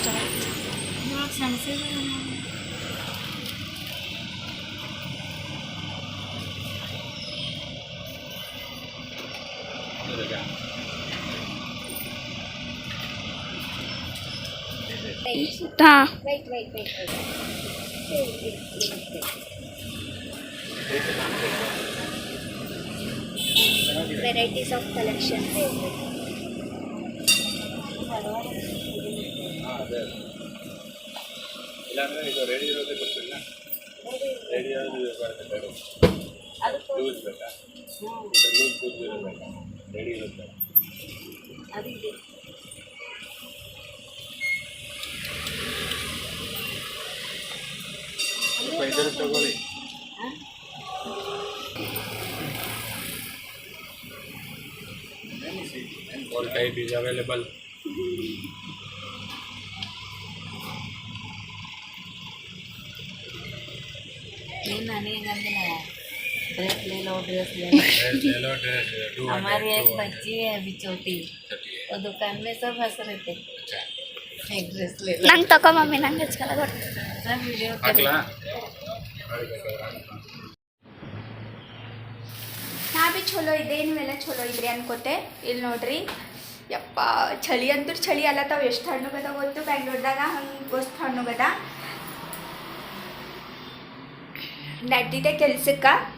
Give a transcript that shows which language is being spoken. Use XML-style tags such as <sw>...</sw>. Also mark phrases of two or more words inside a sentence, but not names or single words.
<kn>ಇವಾಗ ಸಣ್ಣ ಹಾಂ</kn> <en>wait. Varieties of collection.</en> <kn>ಇಲ್ಲಾಂದ್ರೆ ಇದು ರೆಡಿ ಇರೋದೇ ಗೊತ್ತಿಲ್ಲ. ರೆಡಿ ಇರೋದು ಲೂಸ್ ಬೇಕಾ? ಲೂಸ್ ಇರಬೇಕಾ? ರೆಡಿ ಇರುತ್ತೆ. ಅದಿದೆ. ಸ್ವಲ್ಪ ಇದನ್ನು ತಗೊಳ್ಳಿ.</kn> <en>All type is available.</en> <hi>नहीं नानी गंदला ड्रेस ले लो Dress ले लो, dress 200. हमारी एक बच्ची है अभी छोटी वो दुकान में सब हंस रहे थे अच्छा एक ड्रेस ले लो</hi> <kn>ನಂಗೆ ತಗೋ ಮಮ್ಮಿ, ನಂಗೆ ಹಚ್ಕಲ್ಲ ಗೊತ್ತು.</kn> <hi>सब वीडियो</hi> <kn>ಹಾಕ್ಲಾ? ನಾ ಭೀ ಚಲೋ ಇದೆ, ನೀವೆಲ್ಲ ಚಲೋ ಇದ್ರಿ ಅನ್ಕೋತೆ. ಇಲ್ಲಿ ನೋಡ್ರಿ ಯಪ್ಪ, ಚಳಿ ಅಂತೂ ಚಳಿ ಅಲ್ಲತ್ತಾವ. ಎಷ್ಟು ಹಣ್ಣುಗದ ಗೊತ್ತು ಬ್ಯಾಂಗ್ಳೂರ್ದಾಗ, ಹಂಗೆ ಗೊತ್ತು ಹಣ್ಣುಗದ. ನಡ್ದಿದೆ ಕೆಲ್ಸಕ್ಕೆ.</kn>